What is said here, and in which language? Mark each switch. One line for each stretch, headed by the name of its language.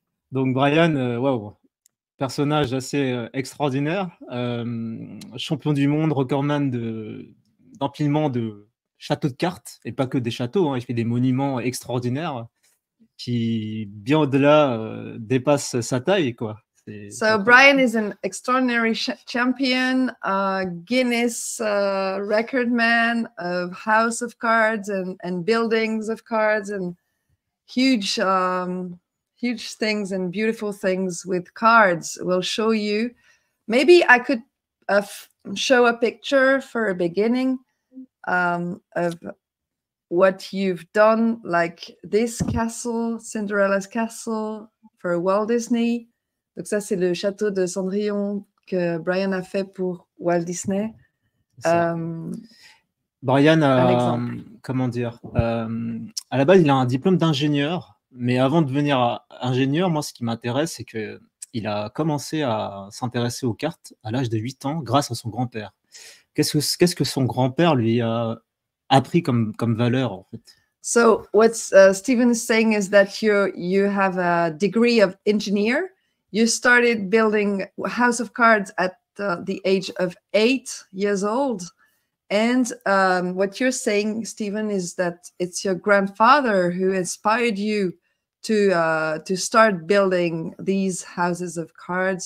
French: Donc Bryan, wow, personnage assez extraordinaire, champion du monde, recordman d'empilement de châteaux de cartes, et pas que des châteaux, hein, il fait des monuments extraordinaires qui, bien au-delà, dépassent sa taille, quoi.
English: So Bryan is an extraordinary champion, Guinness recordman of house of cards and buildings of cards and huge things and beautiful things with cards. We'll show you. Maybe I could show a picture for a beginning of what you've done, like this castle, Cinderella's castle for Walt Disney.
French: Donc ça, c'est le château de Cendrillon que Bryan a fait pour Walt Disney. Bryan a, comment dire, à la base, il a un diplôme d'ingénieur, mais avant de devenir ingénieur, moi, ce qui m'intéresse, c'est qu'il a commencé à s'intéresser aux cartes à l'âge de 8 ans grâce à son grand-père. Qu'est-ce que son grand-père lui a appris comme valeur, en fait?
English: So what Steven is saying is that you have a degree of engineer. You started building house of cards at the age of 8 years old. And what you're saying, Steven, is that it's your grandfather who inspired you to start building these houses of cards.